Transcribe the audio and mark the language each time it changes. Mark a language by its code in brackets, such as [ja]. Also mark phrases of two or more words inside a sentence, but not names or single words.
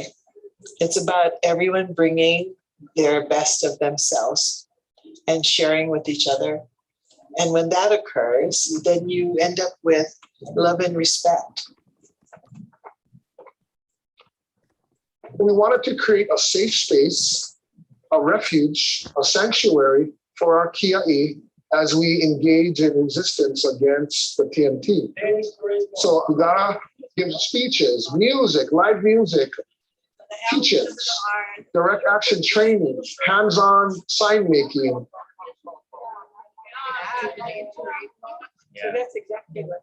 [en] It's about everyone bringing their best of themselves and sharing with each other. And when that occurs, then you end up with love and respect. We wanted to create a safe space, a refuge, a sanctuary for our kiaʻi as we engage in resistance against the TMT. So we gotta give speeches, music, live music, teach-ins, direct action training, hands-on sign making. So that's exactly what.